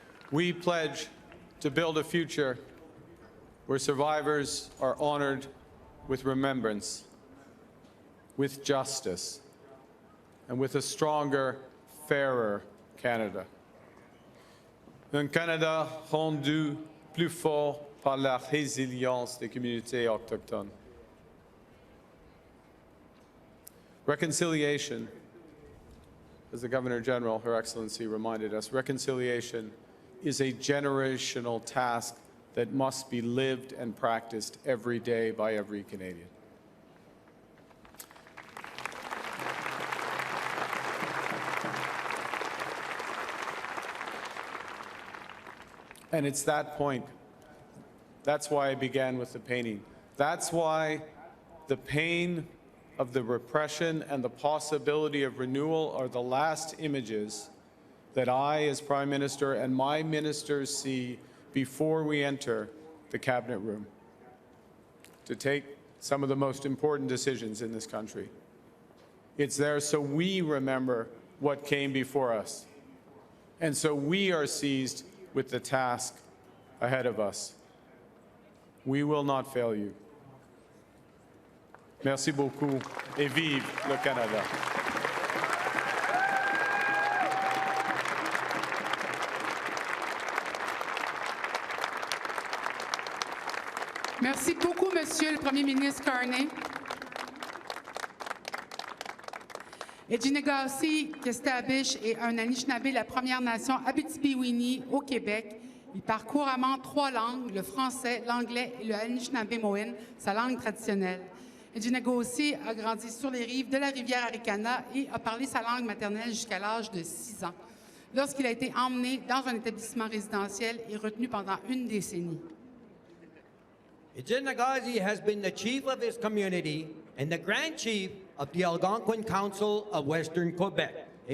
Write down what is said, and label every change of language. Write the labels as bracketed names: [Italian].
[English] We pledge to build a future where survivors are honored with remembrance, with justice, and with a stronger, fairer Canada. [French] Un Canada rendu plus fort par la résilience des communautés autochtones. [English] Reconciliation, as the Governor General, Her Excellency, reminded us, reconciliation is a generational task that must be lived and practiced every day by every Canadian. And it's that point. That's why I began with the painting. That's why the pain of the repression and the possibility of renewal are the last images that I, as Prime Minister, and my ministers see before we enter the Cabinet room to take some of the most important decisions in this country. It's there so we remember what came before us, and so we are seized with the task ahead of us. We will not fail you. [French] Merci beaucoup et vive le Canada. Merci beaucoup, Monsieur le Premier ministre Carney. Ejinegasi Kestabish est un Anishinaabe de la Première Nation Abitibi-Winnie au Québec. Il parle couramment 3 langues, le français, l'anglais et le Anishinaabe-Moine, sa langue traditionnelle. Ejinegasi a grandi sur les rives de la rivière Arikana et a parlé sa langue maternelle jusqu'à l'âge de 6 ans, lorsqu'il a été emmené dans un établissement résidentiel et retenu pendant une décennie. [English] Ejinegasi has been the chief of his community and the Grand Chief of the Algonquin Council of Western Quebec.